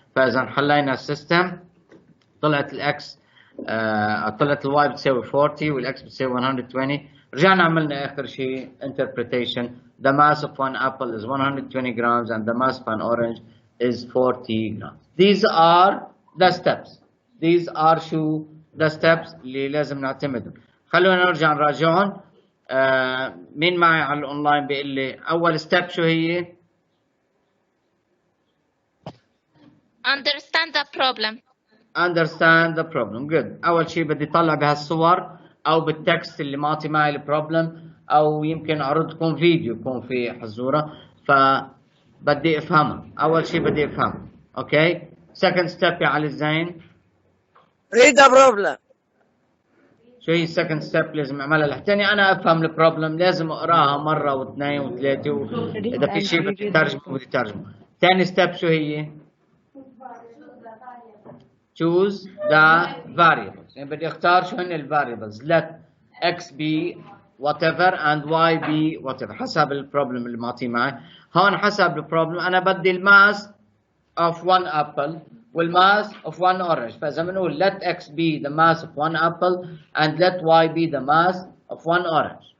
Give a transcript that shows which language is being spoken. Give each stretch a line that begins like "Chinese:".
Arabic: فاذا حلينا السيستم طلعت الاكس طلعت الواي بتساوي 40 والاكس بتساوي 120. رجعنا عملنا اخر شيء interpretation.
English: The mass of one apple is 120 grams and the mass of an orange is 40 grams. These are the steps. These are
Arabic: شو
English: the steps
Arabic: اللي لازم نعتمدهم. خلونا نرجع نراجعهم. مين معي على الاونلاين بيقول لي اول ستيب شو هي؟
English: Understand the problem. Understand the problem. Good.
Arabic: أول شيء بدي طلع بهالصور أو بالتكست اللي معطي معي البروبلم، أو يمكن أعرضكم فيديو يكون في حزورة، فبدي أفهمها. أول شيء بدي أفهمها. أوكي.
English: Second step
Arabic: يا علي الزين.
English: read the problem.
Arabic: شو هي السكند ستيب لازم اعملها لحتاني انا افهم البروبلم؟ لازم اقراها مره واثنين وثلاثه اذا في شيء بدي ترجمه بدي ترجمه. ثاني ستيب شو هي؟
English: choose the variables.
Arabic: يعني بدي اختار شو هن الفاريبلز.
English: let x be whatever and y be whatever
Arabic: حسب البروبلم اللي معطيه معي. هون حسب البروبلم انا بدي الماس
English: of one apple
Arabic: والماس
English: of one orange.
Arabic: فاذا بنقول
English: let x be the mass of one apple and let y be the mass of one orange.